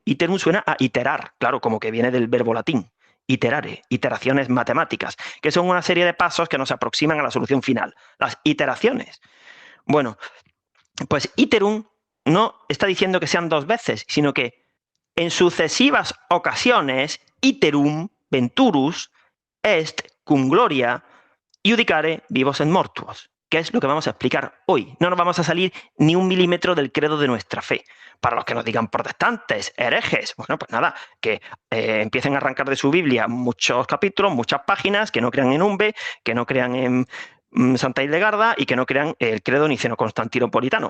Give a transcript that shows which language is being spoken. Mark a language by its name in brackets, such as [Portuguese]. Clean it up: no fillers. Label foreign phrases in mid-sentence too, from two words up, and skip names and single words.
[Spanish] Iterum suena a iterar, claro, como que viene del verbo latín. Iterare, iteraciones matemáticas, que son una serie de pasos que nos aproximan a la solución final. Las iteraciones. Bueno, pues iterum no está diciendo que sean dos veces, sino que en sucesivas ocasiones, [Latin] iterum venturus est cum gloria judicare vivos et mortuos, [Spanish] que es lo que vamos a explicar hoy. No nos vamos a salir ni un milímetro del credo de nuestra fe. Para los que nos digan protestantes, herejes, bueno, pues nada, que empiecen a arrancar de su Biblia muchos capítulos, muchas páginas, que no crean en Umbe, que no crean en Santa Hildegarda y que no crean el credo niceno-constantinopolitano.